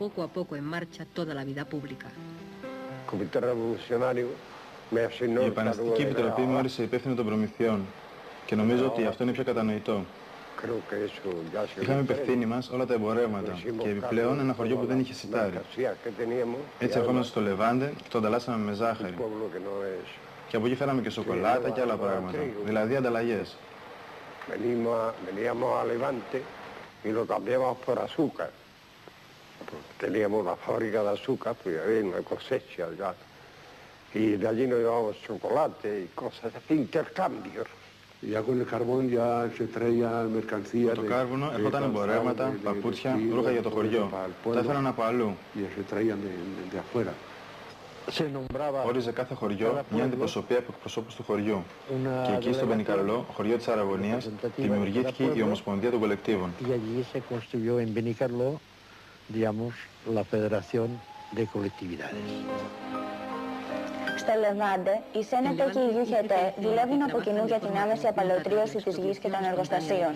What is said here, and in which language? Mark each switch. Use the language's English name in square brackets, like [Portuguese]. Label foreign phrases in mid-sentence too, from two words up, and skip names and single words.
[Greek] Η Επαναστατική Επιτροπή μου όρισε υπεύθυνο των προμηθειών και νομίζω ότι αυτό είναι πιο κατανοητό. Είχαμε υπευθύνη μας όλα τα εμπορεύματα και επιπλέον ένα χωριό που δεν είχε σιτάρι. Έτσι ερχόμαστε στο Λεβάντε και το ανταλλάσσαμε με ζάχαρη. Και από εκεί φέραμε και σοκολάτα και άλλα πράγματα, δηλαδή ανταλλαγές. [Spanish] Veníamos a Levante y lo cambiamos por azúcar. Teníamos una fábrica de azúcar, pues había una cosecha ya. Y de allí nos llevábamos chocolate y cosas así, intercambios. Ya con el carbón ya se traía mercancía. [Greek] Το κάρβουνο ερχόταν εμπορεύματα, παπούτσια, ρούχα για το χωριό. Τα έφεραν από αλλού. [Spanish] Se traían de afuera. [Greek] Όριζε κάθε χωριό μια αντιπροσωπεία από εκπροσώπους του χωριού. Και εκεί στο Μπενικαρλό, χωριό της Αραγωνίας, δημιουργήθηκε η Ομοσπονδία των Κολεκτίβων. Στο Λεβάντε, η ΣΕΝΕΤΕ και η ΛΙΟΥΧΕΤΕ δουλεύουν από κοινού για την άμεση απαλωτρίωση της γης και των εργοστασίων.